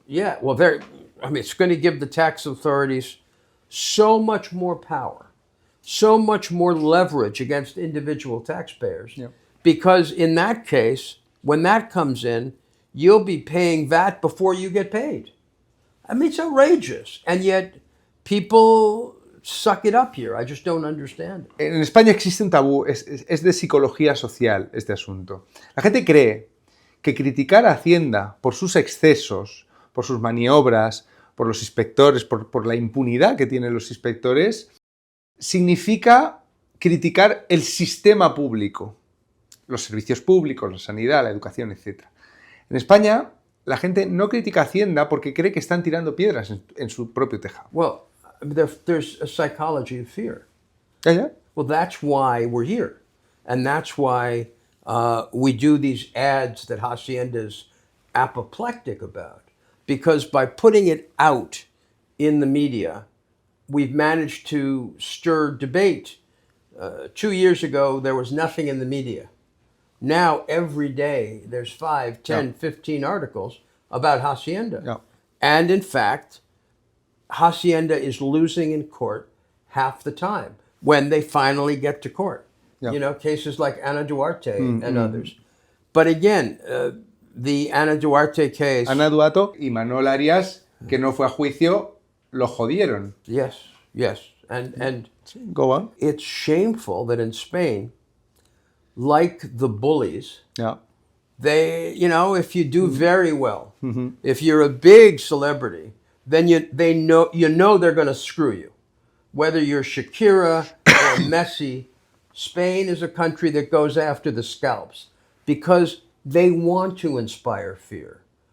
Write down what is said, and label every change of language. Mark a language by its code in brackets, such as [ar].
[en] Yeah, well, it's going to give the tax authorities so much more power, so much more leverage against individual taxpayers. Yep. Because in that case, when that comes in, you'll be paying VAT before you get paid. I mean, it's outrageous. And yet, people suck it up here. I just don't understand it. [es] En España existe un tabú, es de psicología social este asunto. La gente cree que criticar a Hacienda por sus excesos, por sus maniobras, por los inspectores, por la impunidad que tienen los inspectores, significa criticar el sistema público, los servicios públicos, la sanidad, la educación, etc. En España, la gente no critica a Hacienda porque cree que están tirando piedras en su propio tejado. [en] Well, there's a psychology of fear. [es] ¿Ya? [en] Well, that's why we're here. And that's why we do these ads that Hacienda's apoplectic about. Because by putting it out in the media, we've managed to stir debate. 2 years ago, there was nothing in the media. Now, every day, there's 5, 10, 15 articles about Hacienda. Yeah. And in fact, Hacienda is losing in court half the time when they finally get to court. Yeah. You know, cases like Ana Duarte and others. But again, the Ana Duarte case... [es] Ana Duato y Manuel Arias, que no fue a juicio, lo jodieron. [en] Yes. And Go on. it's shameful that in Spain, like the bullies, Yeah. They, you know, if you do very well, if you're a big celebrity, then you know they're going to screw you. Whether you're Shakira or Messi, Spain is a country that goes after the scalps because they want to inspire fear.